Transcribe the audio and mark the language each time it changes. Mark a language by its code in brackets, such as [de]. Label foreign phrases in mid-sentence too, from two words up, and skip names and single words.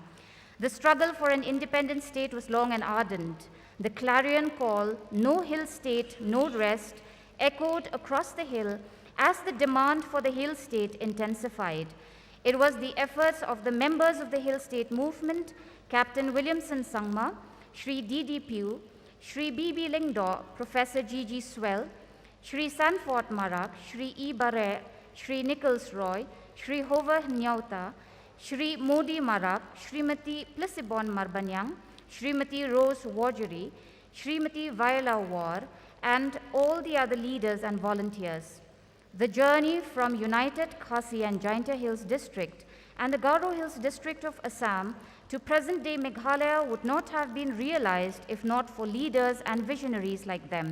[en] The struggle for an independent state was long and ardent. The clarion call, "No hill state, no rest," echoed across the hill as the demand for the hill state intensified. It was the efforts of the members of the Hill State Movement, Captain Williamson Sangma, Shri D.D. Pugh, Shri B.B. Lyngdoh, Professor G.G. Swell, Shri Sanford Marak, Shri E. Barre, Shri Nichols Roy, Shri Hover Nyauta, Shri Modi Marak, Shrimati Plisibon Marbanyang, Shrimati Rose Wajuri, Shrimati Viola War, and all the other leaders and volunteers. The journey from United Khasi and Jaintia Hills District and the Garo Hills District of Assam to present-day Meghalaya would not have been realized if not for leaders and visionaries like them.